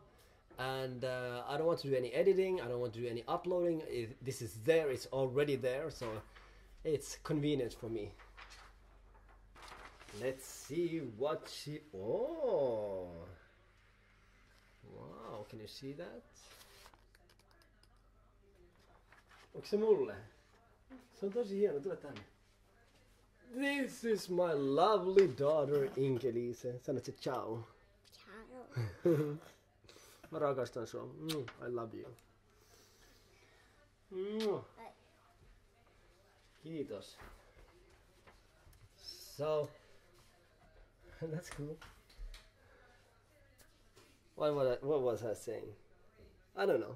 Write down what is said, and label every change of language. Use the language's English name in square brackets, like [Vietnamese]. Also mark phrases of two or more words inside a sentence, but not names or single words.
[English] And I don't want to do any editing, I don't want to do any uploading. This is there, it's already there, so it's convenient for me. Let's see what she... Oh! Wow, can you see that? [Finnish] Onko se mulle? Se on tosi hieno, tule tänne. [English] This is my lovely daughter Inke-Liise. [Finnish] Sano se ciao. [English] Ciao. [Finnish] Mä rakastan sua. [English] I love you. Kiitos. So, that's cool. What was I saying? I don't know.